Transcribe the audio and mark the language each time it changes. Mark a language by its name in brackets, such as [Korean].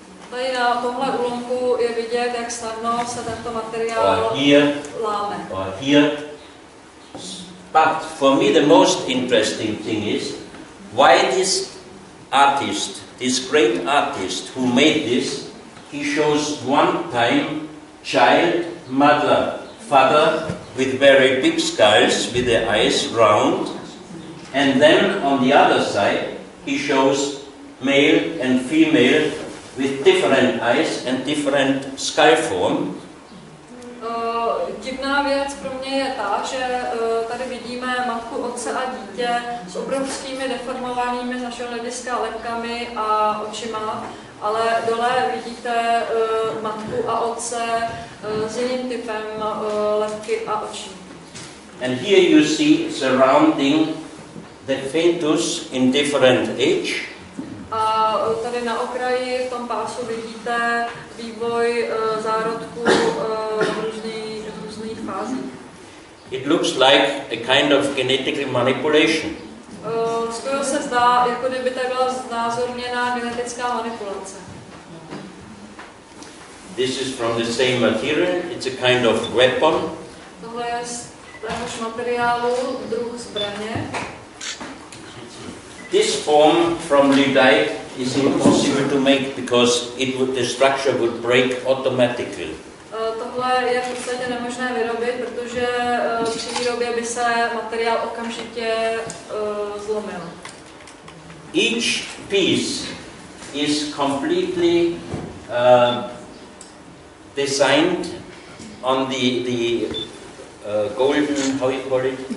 [Czech] Tady na tomhle úlomku je vidět, jak snadno se tento materiál láme. [English] Or here. But for me the most interesting thing is why this artist, this great artist who made this, he shows one time child, mother, father with very big skulls with their eyes round, and then on the other side he shows male and female with different eyes and different skull form. [Czech] Divná věc pro mě je ta, že tady vidíme matku, otce a dítě s obrovskými deformovanými z našeho hlediska lebkami a očima, ale dole vidíte matku a otce s jiným typem lebky a očí. [English] And here you see surrounding the fetus in different age. [Czech] A tady na okraji v tom pásu vidíte vývoj zárodků v různých fázích. [English] It looks like a kind of genetic manipulation. [Czech] Skoro se zdá, jako kdyby tady byla znázorněná genetická manipulace. [English] This is from the same material. It's a kind of weapon. [Czech] Tohle je z téhož materiálu, druh zbraně. [English] This form from Lydite is impossible to make because the structure would break automatically. [Czech] Tohle je v podstatě nemožné vyrobit, protože při výrobě by se materiál okamžitě zlomil. [English] Each piece is completely designed on the golden, how you call it?